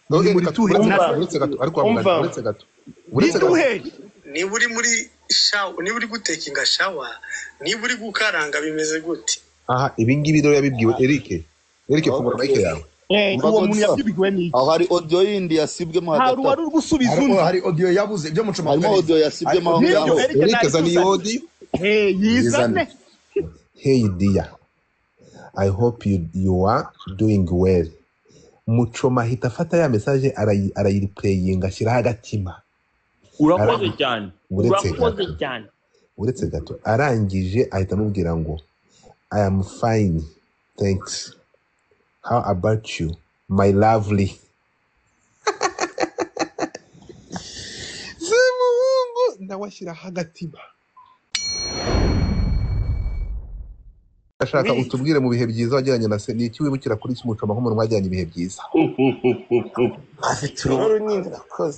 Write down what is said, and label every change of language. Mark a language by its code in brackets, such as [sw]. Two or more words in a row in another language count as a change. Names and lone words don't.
[rw] ni uri muri shawa ni uri gutekinga shawa ni uri gukaranga bimeze gute aha ibingibi rero yabibwiwe Eric fungura mic yawe uwo muntu yabibwiwe ni aho hari audio yindi yasibwemo hagati hari wari gusubiza undi hari audio yabuze ibyo Muchoma harimo audio yasibwemo aho Eric zani audio yizane [en] hey dear I hope you are doing well [rw] Muchoma hita fata ya message arayireplayinga ashyiraho agatima urakoze cyane uretse gato arangije ahita amubwira ngo [en] I am fine thanks how about you my lovely [rw] Semuhungu nawe ashyiraho agatima ashaka utubwire mu bihe byiza wajyanye na se niki wibukira kuri Muchoma nk'umuntu wajyanye ibihe byiza afite uruhu nyine rakoze